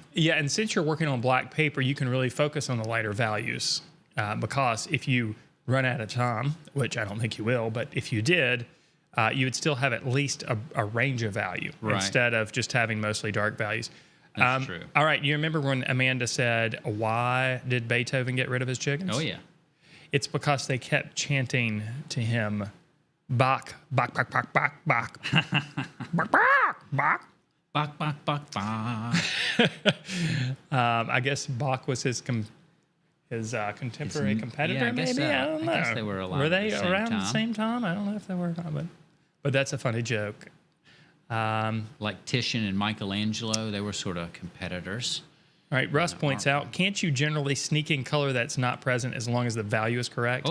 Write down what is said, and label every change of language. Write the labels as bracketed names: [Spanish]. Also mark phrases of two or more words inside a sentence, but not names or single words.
[English] Yeah, and since you're working on black paper, you can really focus on the lighter values because if you run out of time, which I don't think you will, but if you did, you would still have at least a range of value instead of just having mostly dark values. That's true. All right, you remember when Amanda said, why did Beethoven get rid of his chickens? Oh, yeah. It's because they kept chanting to him, Bach, Bach, Bach, Bach, Bach, Bach, Bach, Bach, Bach. Bach, Bach, Bach, Bach. I guess Bach was his contemporary competitor, I guess maybe? so. I don't know. I guess they were alive Were they at the same around time. the same time? I don't know if they were or not, but that's a funny joke. Like Titian and Michelangelo, they were sort of competitors. All right, Russ points out, can't you generally sneak in color that's not present as long as the value is correct?